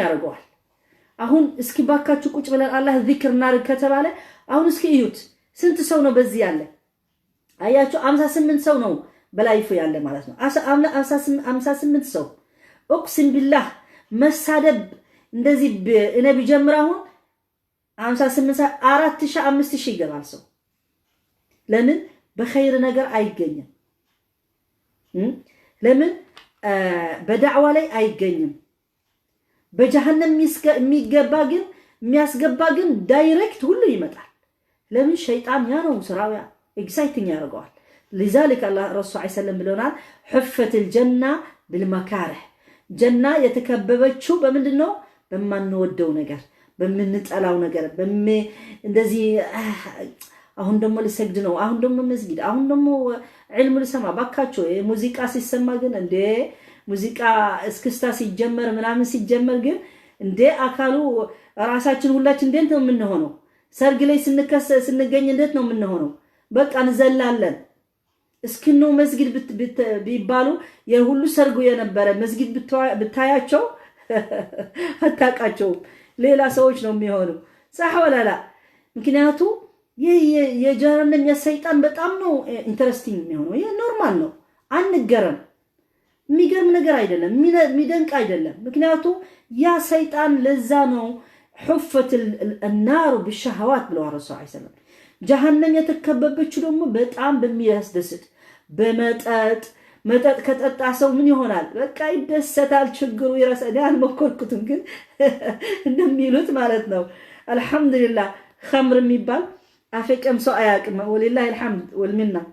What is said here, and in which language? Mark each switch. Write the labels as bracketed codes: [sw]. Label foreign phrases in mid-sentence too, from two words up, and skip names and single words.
[am] ያደርገዋል አሁን እስኪ ባካችሁ ቁጭ ብለን አላህ ዚክር እናርግ ከተባለ አሁን እስኪ እዩት ስንት ሰው ነው በዚህ ያለ አያችሁ 58 ሰው ነው በላይፉ ያለ ማለት ነው 58 ሰው [ar] أقسم بالله [am] መሳደብ እንደዚህ እኔ ቢጀምራው 58 4000 5000 ይገባል ሰው ለምን በخير ነገር አይገኝም ለምን በዳዕዋ ላይ አይገኝም በጀሃነም የሚገባ ግን የሚያስገባ ግን ዳይሬክት ሁሉ ይመጣል ለምን ሸይጣን ያ ነው ስራው ኤክሳይቲንግ ያደርገዋል [ar] لذلك الله رسول الله عليه وسلم [am] ብለናል [ar] حفت الجنه بالمكاره [am] ጀና የተከበበችው በምንድነው በማንወደው ነገር በምንጠላው ነገር እንደዚህ አሁን ደሞ ለሰግድ ነው አሁን ደሞ መስጊድ አሁን ደሞ ዒልም ለሰማ ባካቸው ሙዚቃ ሲሰማ ግን እንደ ሙዚቃ እስክስታ ሲጀመር ምናምን ሲጀመር ግን እንደ አካሉ ራሳችን ሁላችን እንዴት ነው የምንሆነው ሰርግ ላይ ስንገኝ እንዴት ነው የምንሆነው በቃ እንዘላለን እስኪኑ መስጊድ ቢባሉ የሁሉ ሰርጉ የነበረ መስጊድ ብታያቸው አታቃቸው ሌላ ሰዎች ነው የሚሆኑ صح [ar] ولا لا [am] ምክንያቱ የጀሃነም የሰይጣን በጣም ነው ኢንተረስቲንግ የሚሆነው ይሄ ኖርማል ነው አንገረም የሚገርም ነገር አይደለም የሚደንቅ አይደለም ምክንያቱ ያ ሰይጣን ለዛ ነው [ar] حفت النار بالشهوات [am] ብለው [ar] الرسول صلى الله عليه وسلم [am] ጀሃነም የተከበበችው ደግሞ በጣም በሚያስደስት በመጠጥ መጠጥ ከጠጣ ሰው ምን ይሆናል? በቃ ይደሰታል፣ ችግሩ ይረሳል። አልሞከርኩትም ግን እንደሚሉት ማለት ነው። አልሐምዱሊላህ ኸምር የሚባል አፈቀም ሰው አያውቅም። [ar] ولله الحمد [am] ወልሚና